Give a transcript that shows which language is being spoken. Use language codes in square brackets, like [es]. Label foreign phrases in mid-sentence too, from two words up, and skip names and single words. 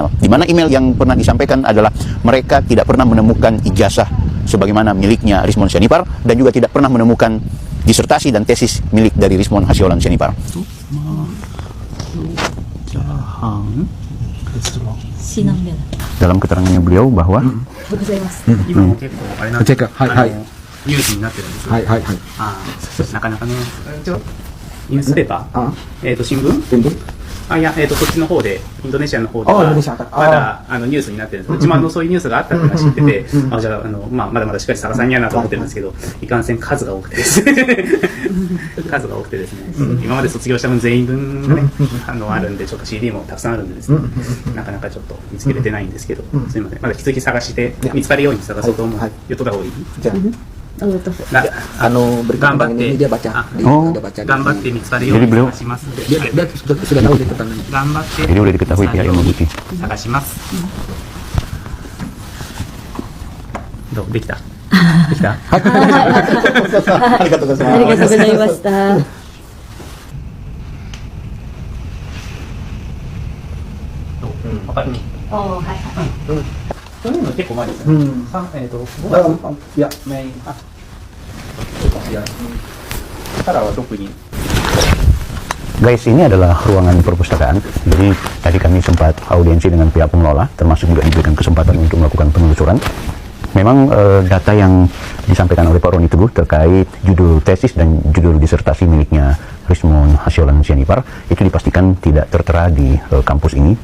[id] Di mana email yang pernah disampaikan adalah mereka tidak pernah menemukan ijazah sebagaimana miliknya Resmon Sianipar dan juga tidak pernah menemukan disertasi dan tesis milik dari Resmon Hasiholan Sianipar. Dalam keterangannya beliau bahwa [ja] ニュースになってるんですよ。なかなかね、ニュースペーパー、新聞？いや、そっちの方で、インドネシアの方では、まだニュースになってるんです。うちもそういうニュースがあったっていうのは知ってて、じゃあ、まだまだしっかり探さんやなと思ってるんですけど、いかんせん数が多くてですね。数が多くてですね、今まで卒業した分全員分ね、あるんで、ちょっと CD もたくさんあるんでですね、なかなかちょっと見つけれてないんですけど、すいません。まだ引き続き探して、見つかるように探そうと思う。言っとった方がいい？頑張って [id] dia baca, ada baca. [ja] 頑張って見つかるように探しますんで [id] Dia sudah tahu dia keterangan. [ja] 頑張って [id] jadi udah diketahui pihak Yamaguchi. [ja] 探します。どうできた？ Bisa? ありがとうございます。ありがとうございました。わかる？おー、はいはい。そういうの結構前ですよね。5月いや、メイン。からは特に [id] Guys, ini adalah ruangan perpustakaan. Jadi tadi kami sempat audiensi dengan pihak pengelola, termasuk juga diberikan kesempatan untuk melakukan penelusuran. Memang data yang disampaikan oleh Pak Roni Teguh terkait judul tesis dan judul disertasi miliknya Rismon Hasiolan Sianipar itu dipastikan tidak tertera di kampus ini.